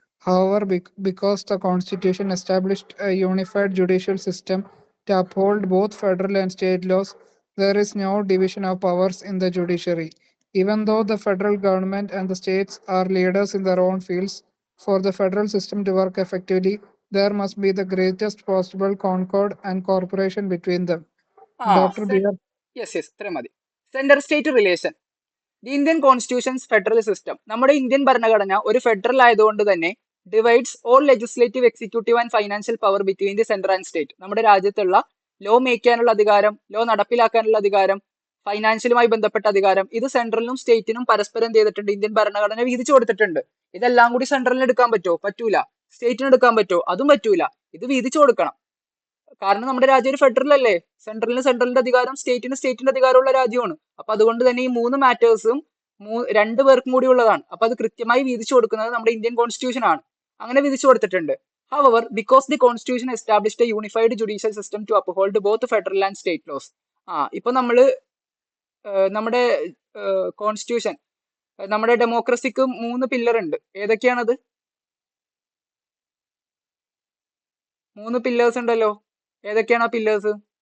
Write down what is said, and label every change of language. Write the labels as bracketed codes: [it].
[en] However, because the Constitution established a unified judicial system to uphold both federal and state laws, there is no division of powers in the judiciary. Even though the federal government and the states are leaders in their own fields, for the federal system to work effectively, there must be the greatest possible concord and cooperation between them. Dr. B.R. [ml] Yes, ഇത്രയും മതി. Centre state relation. [en] The Indian constitution's federal system. [ml] നമ്മുടെ Indian ഭരണഘടന ഒരു federal ആയതുകൊണ്ട് തന്നെ [en] Divides all legislative, executive and financial power between the centre and state. [ml] നമ്മുടെ രാജ്യത്തുള്ള law make ചെയ്യാനുള്ള അധികാരം, ലോ നടപ്പിലാക്കാനുള്ള അധികാരം, ഫൈനാൻഷ്യലുമായി ബന്ധപ്പെട്ട അധികാരം, ഇത് സെൻട്രലിനും സ്റ്റേറ്റിനും പരസ്പരം ചെയ്തിട്ടുണ്ട്. ഇന്ത്യൻ ഭരണഘടന വീതിച്ചു കൊടുത്തിട്ടുണ്ട്. ഇതെല്ലാം കൂടി സെൻട്രലിന് എടുക്കാൻ പറ്റുമോ? പറ്റൂല. സ്റ്റേറ്റിന് എടുക്കാൻ പറ്റുമോ? അതും പറ്റൂല. ഇത് വീതിച്ചു കൊടുക്കണം. കാരണം നമ്മുടെ രാജ്യം ഒരു ഫെഡറൽ അല്ലേ. സെൻട്രലിന്റെ അധികാരം, സ്റ്റേറ്റിന്റെ അധികാരമുള്ള രാജ്യമാണ്. അപ്പൊ അതുകൊണ്ട് തന്നെ ഈ മൂന്ന് മാറ്റേഴ്സും രണ്ടു പേർക്കും കൂടി ഉള്ളതാണ്. അപ്പൊ അത് കൃത്യമായി വീതിച്ചു കൊടുക്കുന്നത് നമ്മുടെ ഇന്ത്യൻ കോൺസ്റ്റിറ്റ്യൂഷൻ ആണ്. അങ്ങനെ വീതിച്ചു കൊടുത്തിട്ടുണ്ട്. [en] However, because the constitution established a unified judicial system to uphold both federal and state laws. [ml] ഇപ്പൊ നമ്മുടെ കോൺസ്റ്റിറ്റ്യൂഷൻ, നമ്മുടെ ഡെമോക്രസിക്ക് 3 പില്ലർ ഉണ്ട്. ഏതൊക്കെയാണത്? 3 പില്ലേഴ്സ് ഉണ്ടല്ലോ. ഏതൊക്കെയാണ് ആ പില്ലേഴ്സ്?